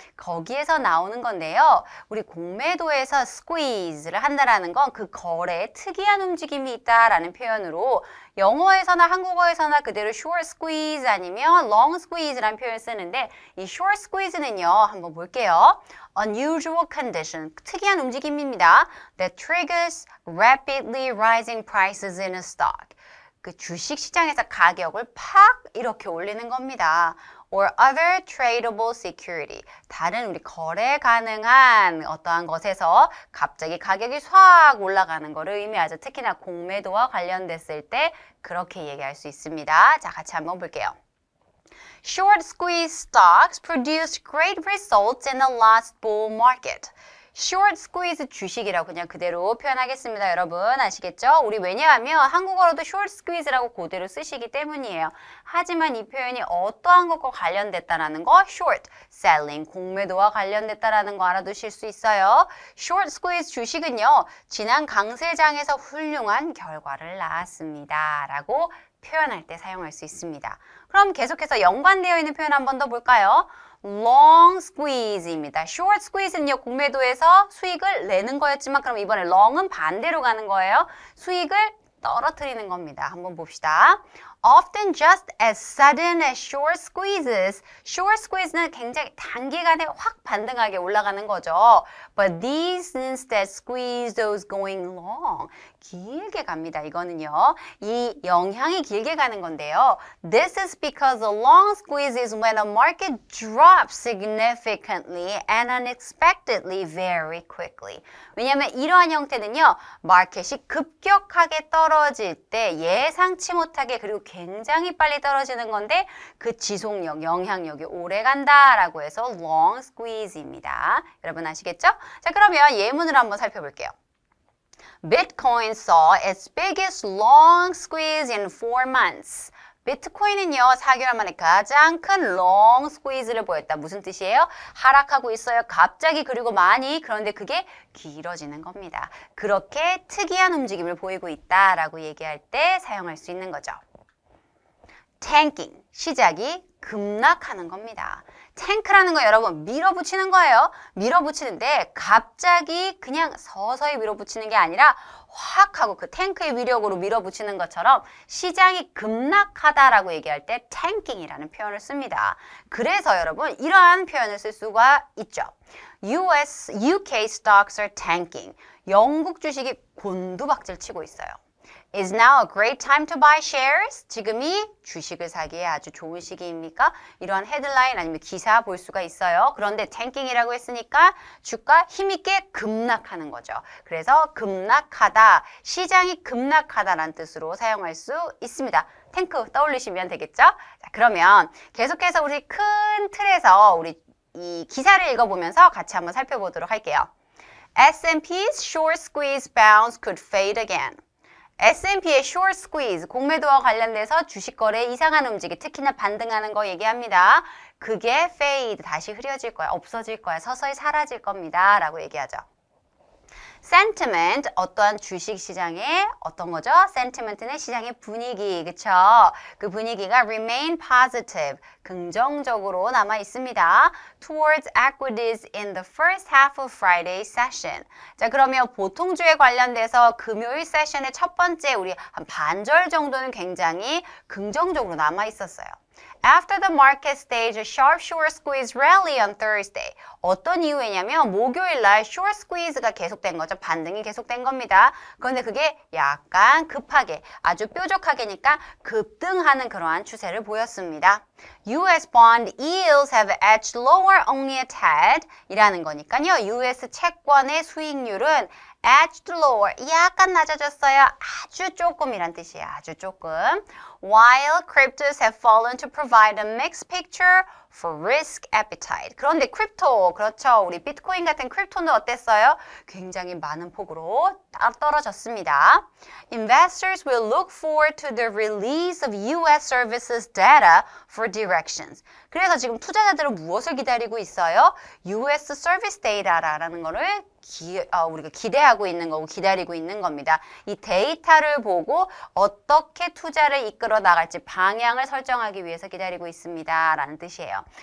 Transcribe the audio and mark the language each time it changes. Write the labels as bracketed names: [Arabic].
[Korean] 거기에서 나오는 건데요. 우리 공매도에서 squeeze를 한다라는 건 그 거래에 특이한 움직임이 있다라는 표현으로 영어에서나 한국어에서나 그대로 short squeeze 아니면 long squeeze라는 표현을 쓰는데 이 short squeeze는요. 한번 볼게요. [English] unusual condition, [Korean] 특이한 움직임입니다. [English] that triggers rapidly rising prices in a stock. [Korean] 그 주식 시장에서 가격을 팍 이렇게 올리는 겁니다. [English] or other tradable security. [Korean] 다른 우리 거래 가능한 어떠한 것에서 갑자기 가격이 확 올라가는 것을 의미하죠. 특히나 공매도와 관련됐을 때 그렇게 얘기할 수 있습니다. 자, 같이 한번 볼게요. [English] Short squeeze stocks produced great results in the last bull market. [Korean] short squeeze 주식이라고 그냥 그대로 표현하겠습니다. 여러분 아시겠죠? 우리 왜냐하면 한국어로도 short squeeze라고 그대로 쓰시기 때문이에요. 하지만 이 표현이 어떠한 것과 관련됐다라는 거 short selling, 공매도와 관련됐다라는 거 알아두실 수 있어요. short squeeze 주식은요. 지난 강세장에서 훌륭한 결과를 낳았습니다. 라고 표현할 때 사용할 수 있습니다. 그럼 계속해서 연관되어 있는 표현 한 번 더 볼까요? long squeeze입니다. short squeeze는요. 공매도에서 수익을 내는 거였지만 그럼 이번에 long은 반대로 가는 거예요. 수익을 떨어뜨리는 겁니다. 한번 봅시다. [English] Often just as sudden as short squeezes. [Korean] short squeeze는 굉장히 단기간에 확 반등하게 올라가는 거죠. [English] But these instead squeeze those going long. [Korean] 길게 갑니다. 이거는요. 이 영향이 길게 가는 건데요. [English] This is because a long squeeze is when a market drops significantly and unexpectedly very quickly. [Korean] 왜냐하면 이러한 형태는요. 마켓이 급격하게 떨어질 때 예상치 못하게 그리고 굉장히 빨리 떨어지는 건데 그 지속력, 영향력이 오래 간다라고 해서 long squeeze입니다. 여러분 아시겠죠? 자, 그러면 예문을 한번 살펴볼게요. [English] Bitcoin saw its biggest long squeeze in 4 months. [Korean] 비트코인은요. 4개월 만에 가장 큰 long squeeze를 보였다. 무슨 뜻이에요? 하락하고 있어요. 갑자기 그리고 많이. 그런데 그게 길어지는 겁니다. 그렇게 특이한 움직임을 보이고 있다라고 얘기할 때 사용할 수 있는 거죠. tanking, 시작이 급락하는 겁니다. 탱크라는 거 여러분 밀어붙이는 거예요. 밀어붙이는데 갑자기 그냥 서서히 밀어붙이는 게 아니라 확 하고 그 탱크의 위력으로 밀어붙이는 것처럼 시장이 급락하다라고 얘기할 때 tanking이라는 표현을 씁니다. 그래서 여러분 이러한 표현을 쓸 수가 있죠. [English] UK stocks are tanking. [Korean] 영국 주식이 곤두박질 치고 있어요. [English] Is now a great time to buy shares? [Korean] 지금이 주식을 사기에 아주 좋은 시기입니까? 이러한 헤드라인 아니면 기사 볼 수가 있어요. 그런데 tanking이라고 했으니까 주가 힘있게 급락하는 거죠. 그래서 급락하다, 시장이 급락하다라는 뜻으로 사용할 수 있습니다. 탱크 떠올리시면 되겠죠? 자, 그러면 계속해서 우리 큰 틀에서 우리 이 기사를 읽어보면서 같이 한번 살펴보도록 할게요. [English] S&P's short squeeze bounce could fade again. [Korean] S&P의 short squeeze, 공매도와 관련돼서 주식 거래에 이상한 움직임, 특히나 반등하는 거 얘기합니다. 그게 fade, 다시 흐려질 거야, 없어질 거야, 서서히 사라질 겁니다. 라고 얘기하죠. sentiment, 어떠한 주식 시장의 어떤 거죠? sentiment는 시장의 분위기, 그쵸? 그 분위기가 [English] remain positive, [Korean] 긍정적으로 남아 있습니다. [English] towards equities in the first half of Friday session. [Korean] 자, 그러면 보통주에 관련돼서 금요일 세션의 첫 번째 우리 한 반절 정도는 굉장히 긍정적으로 남아 있었어요. [English] After the market stage, a sharp short squeeze rally on Thursday. [Korean] 어떤 이유냐면 목요일 날 short squeeze가 계속된 거죠. 반등이 계속된 겁니다. 그런데 그게 약간 급하게, 아주 뾰족하게니까 급등하는 그러한 추세를 보였습니다. [English] US bond yields have edged lower only a tad [Korean] 이라는 거니까요. US 채권의 수익률은 edged lower, 약간 낮아졌어요. 아주 조금이란 뜻이에요. 아주 조금. [English] While cryptos have fallen to provide a mixed picture for risk appetite. [Korean] 그런데 크립토, 그렇죠. 우리 비트코인 같은 크립토는 어땠어요? 굉장히 많은 폭으로 떨어졌습니다. [English] Investors will look forward to the release of US services data for directions. [Korean] 그래서 지금 투자자들은 무엇을 기다리고 있어요? US service data라는 거를 우리가 기대하고 있는 거고 기다리고 있는 겁니다. 이 데이터를 보고 어떻게 투자를 이끌어 나갈지 방향을 설정하기 위해서 기다리고 있습니다. 라는 뜻이에요.